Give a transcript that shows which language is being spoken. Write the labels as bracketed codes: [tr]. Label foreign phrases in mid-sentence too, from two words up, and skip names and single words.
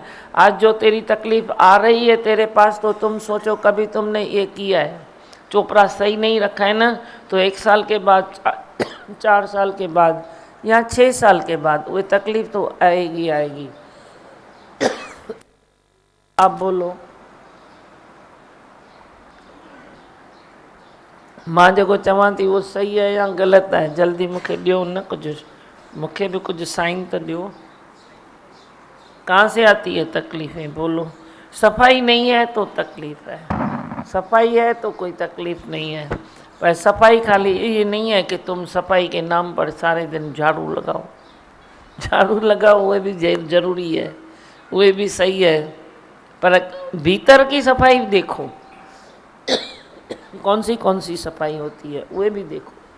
[hi] आज जो तेरी तकलीफ़ आ रही है तेरे पास, तो तुम सोचो कभी तुमने ये किया है, चोपड़ा सही नहीं रखा है ना, तो 1 साल के बाद 4 साल के बाद या 6 साल के बाद वो तकलीफ़ तो आएगी आएगी। आप बोलो, [sd] मां जेको चवां थी वो सही है या ग़लति है, जल्दी मूंखे ॾियो न, कुझु मूंखे भी [hi] कुछ साइन तो दो। कहाँ से आती है तकलीफ़ें, बोलो। सफाई नहीं है तो तकलीफ़ है, सफाई है तो कोई तकलीफ़ नहीं है। पर सफाई खाली ये नहीं है कि तुम सफाई के नाम पर सारे दिन झाड़ू लगाओ, झाड़ू लगाओ वो भी ज़रूरी है, वो भी सही है, पर भीतर की सफाई देखो, कौन सी सफाई होती है वो भी देखो।